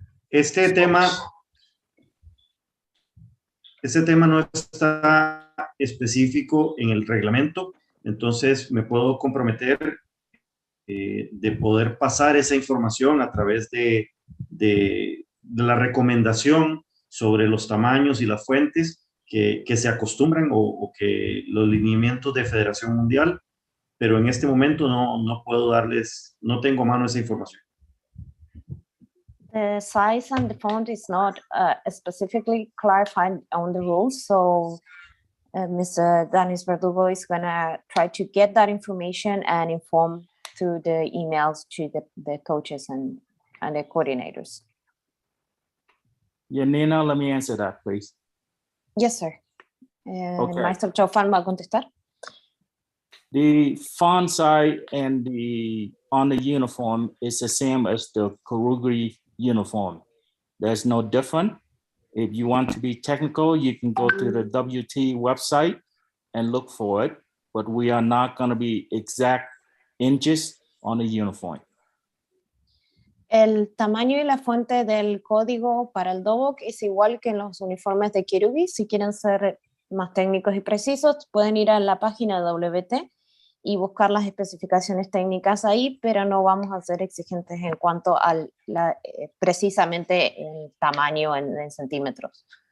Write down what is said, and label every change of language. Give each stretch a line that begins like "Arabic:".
Spanish: Este tema no está específico en el reglamento, entonces me puedo comprometer de poder pasar esa información a través de la recomendación sobre los tamaños y las fuentes que se acostumbran o que los lineamientos de Federación Mundial, pero en este momento no puedo darles, no tengo a mano esa información.
English: The size and the font is not specifically clarified on the rules, so Mr. Danis Verdugo is going to try to get that information and inform through the emails to the coaches and the coordinators. Janina, let me answer that, please. Yes, sir. Okay.
Spanish: Maestro Chaufán va a contestar.
English: The font size and on the uniform is the same as the Kurugri uniform. There's no different. If you want to be technical, you can go to the WT website and look for it, but we are not going to be exact inches on the uniform.
Spanish: El tamaño y la fuente del código para el DOBOC es igual que en los uniformes de Kirubi. Si quieren ser más técnicos y precisos, pueden ir a la página de WT y buscar las especificaciones técnicas ahí, pero no vamos a ser exigentes en cuanto a precisamente el tamaño en centímetros.